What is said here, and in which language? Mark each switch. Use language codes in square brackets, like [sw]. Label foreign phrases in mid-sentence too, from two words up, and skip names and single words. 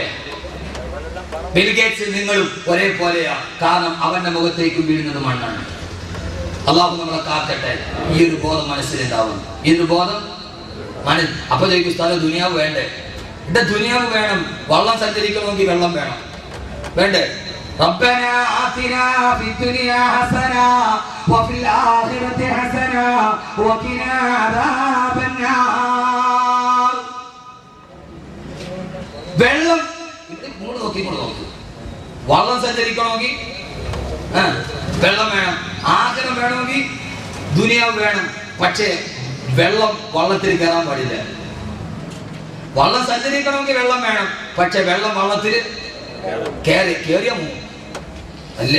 [ml] ബിൽഗേറ്റ്സും നിങ്ങളും ഒരേപോലെയാ. കാരണം അവന്റെ മുഖത്തേക്ക് വീഴുന്നത് മണ്ണാണ്. അല്ലാഹു നമ്മളെ കാക്കട്ടെ. ഈ ഒരു ബോധം മനസ്സിലുണ്ടാവും, ഈ ഒരു ബോധം അപ്പൊ ചോദിക്കും, സ്ഥലം ദുനിയാവ് വേണ്ടേ? ഇവിടെ ദുനിയാവ് വേണം. വള്ളം സഞ്ചരിക്കണമെങ്കിൽ വെള്ളം വേണം, വേണ്ടേ? [ar] ربنا آتنا في الدنيا حسنة وفي الآخرة حسنة وقنا عذاب النار. [ml] വെള്ളം ഇങ്ങോട്ട് നോക്കി വള്ളം സഞ്ചരിക്കണമെങ്കിൽ വെള്ളം വേണം, ആഗ്രഹം വേണമെങ്കിൽ ദുനിയാവ് വേണം. പക്ഷേ വെള്ളം വള്ളത്തിൽ കയറാൻ പാടില്ല. വള്ളം സഞ്ചരിക്കണമെങ്കിൽ വെള്ളം വേണം, പക്ഷെ വെള്ളം വള്ളത്തിൽ കേറിയ അല്ലേ?